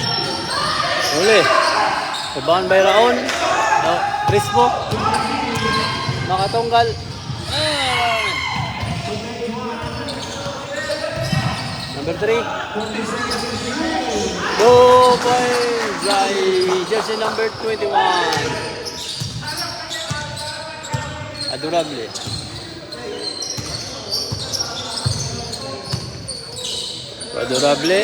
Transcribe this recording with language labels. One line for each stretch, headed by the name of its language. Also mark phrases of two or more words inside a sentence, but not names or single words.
English: Sabahan by Raon. Crispo. Makatunggal. Ah! Number 3. 2 points by jersey number 21. Adorable. Adorable.